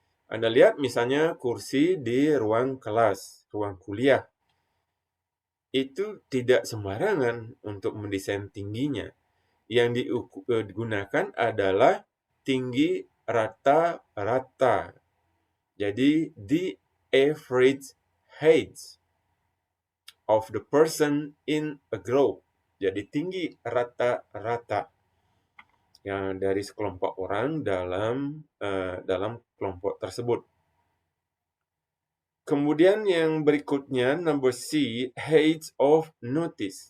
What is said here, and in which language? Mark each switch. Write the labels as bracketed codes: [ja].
[id] Anda lihat misalnya kursi di ruang kelas, ruang kuliah. Itu tidak sembarangan untuk mendesain tingginya. Yang digunakan adalah tinggi rata-rata. [en] Jadi, the average height of the person in a group. [id] Jadi tinggi rata-rata yang dari sekelompok orang dalam kelompok tersebut. Kemudian yang berikutnya number C, [en] height of notice.